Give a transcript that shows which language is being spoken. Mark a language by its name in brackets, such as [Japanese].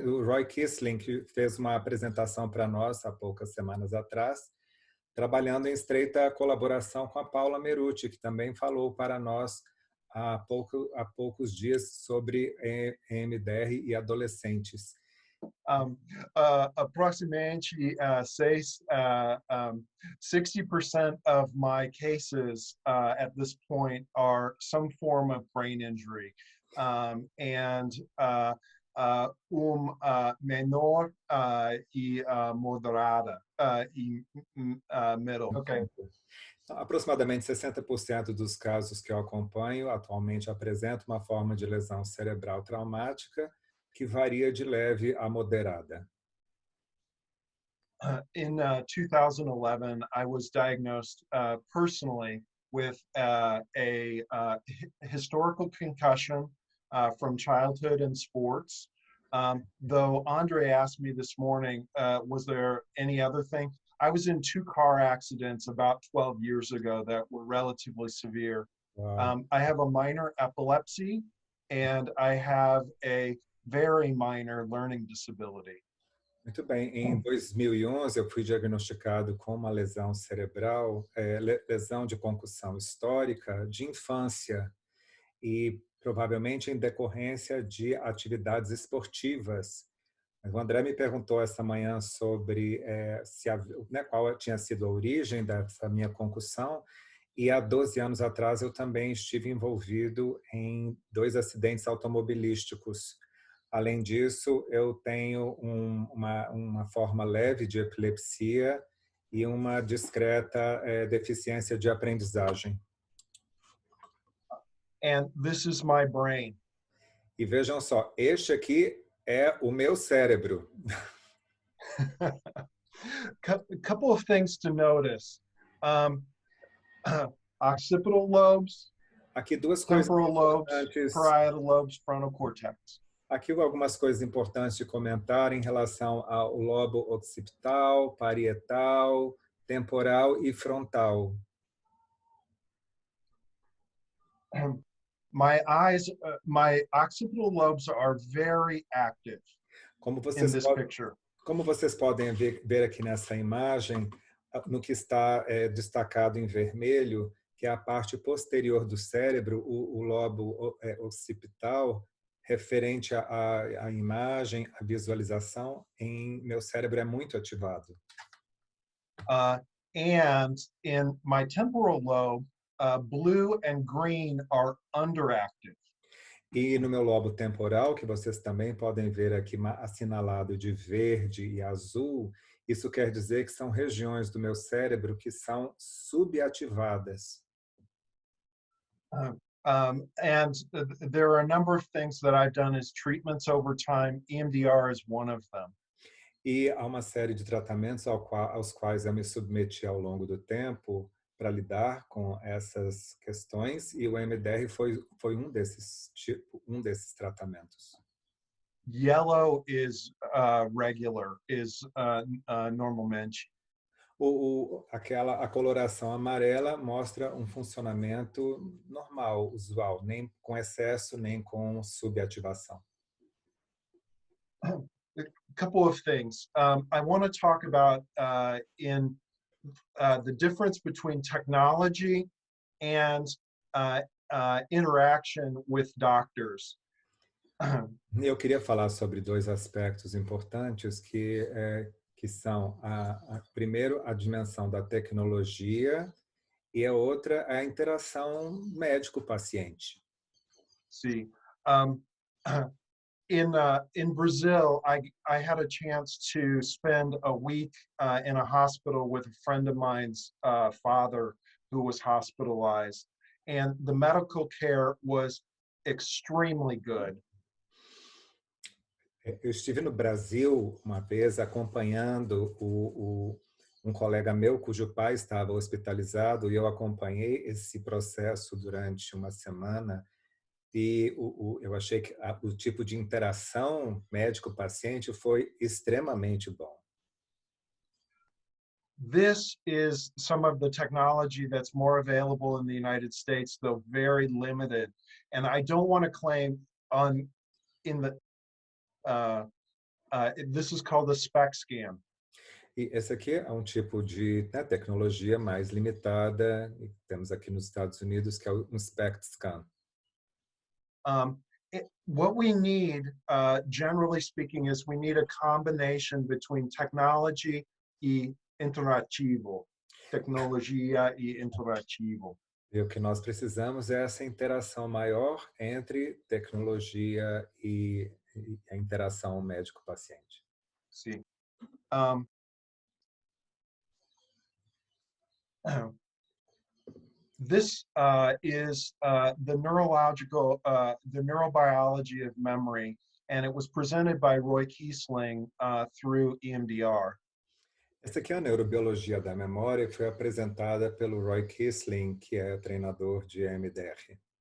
[Portuguese] O Roy Kissling, que fez uma apresentação para nós há poucas semanas atrás, trabalhando em estreita colaboração com a Paula Meruti, que também falou para nós há poucos dias sobre EMDR e adolescentes. [English] Approximately 60% of my cases at this point are some form of brain injury, [Portuguese] menor e moderada e [English] middle. Okay. [Portuguese] Então, aproximadamente 60% dos casos que eu acompanho atualmente apresentam uma forma de lesão cerebral traumática que varia de leve a moderada. [English] In 2011, I was diagnosed personally with a historical concussion from childhood and sports. Though Andre asked me this morning, was there any other thing? I was in 2 car accidents about 12 years ago that were relatively severe. Wow. I have a minor epilepsy, and I have a very minor learning disability. [Portuguese] Muito bem. Em 2011, eu fui diagnosticado com uma lesão cerebral, lesão de concussão histórica de infância e provavelmente em decorrência de atividades esportivas. O André me perguntou essa manhã sobre qual tinha sido a origem dessa minha concussão, e há 12 anos atrás eu também estive envolvido em 2 acidentes automobilísticos. Além disso, eu tenho uma forma leve de epilepsia e uma discreta deficiência de aprendizagem. [English] And this is my brain. [Portuguese] E vejam só, este aqui é o meu cérebro. [English] Couple of things to notice. Occipital lobes, [Portuguese] aqui 2 coisas [English] temporal lobes, [Portuguese] importantes. [English] parietal lobes, frontal cortex. [Portuguese] Aqui algumas coisas importantes de comentar em relação ao lobo occipital, parietal, temporal e frontal. [English] My occipital lobes are very active in this picture. [Portuguese] Como vocês podem ver aqui nessa imagem, no que está destacado em vermelho, que é a parte posterior do cérebro, o lobo occipital, referente à imagem, à visualização, em meu cérebro é muito ativado. [English] And in my temporal lobe, blue and green are underactive. [Portuguese] E no meu lobo temporal, que vocês também podem ver aqui assinalado de verde e azul, isso quer dizer que são regiões do meu cérebro que são subativadas. [English] There are a number of things that I've done as treatments over time. EMDR is one of them. [Portuguese] E há uma série de tratamentos aos quais eu me submeti ao longo do tempo para lidar com essas questões, e o EMDR foi um desses tratamentos. [English] Yellow is regular, is [Portuguese] normalmente. A coloração amarela mostra um funcionamento normal, usual, nem com excesso, nem com subativação. [English] A couple of things. I want to talk about the difference between technology and interaction with doctors. [Portuguese] Eu queria falar sobre dois aspectos importantes que são, primeiro, a dimensão da tecnologia e a outra, a interação médico-paciente. [English] See, in Brazil, I had a chance to spend a week in a hospital with a friend of mine's father who was hospitalized, and the medical care was extremely good. [Portuguese] Eu estive no Brasil uma vez acompanhando um colega meu cujo pai estava hospitalizado, e eu acompanhei esse processo durante uma semana, e eu achei que o tipo de interação médico-paciente foi extremamente bom. [English] This is some of the technology that's more available in the United States, though very limited. And I don't want to claim this is called a SPECT scan. [Portuguese] E esse aqui é um tipo de tecnologia mais limitada, e temos aqui nos Estados Unidos, que é um SPECT scan. [English] What we need, generally speaking, is we need a combination between technology [Portuguese] e interativo. Tecnologia e interativo. E o que nós precisamos é essa interação maior entre tecnologia e a interação médico-paciente. Sim. [English] This is the neurobiology of memory, and it was presented by Roy Kiesling through EMDR. [Portuguese] Essa aqui é a neurobiologia da memória, que foi apresentada pelo Roy Kiesling, que é treinador de EMDR.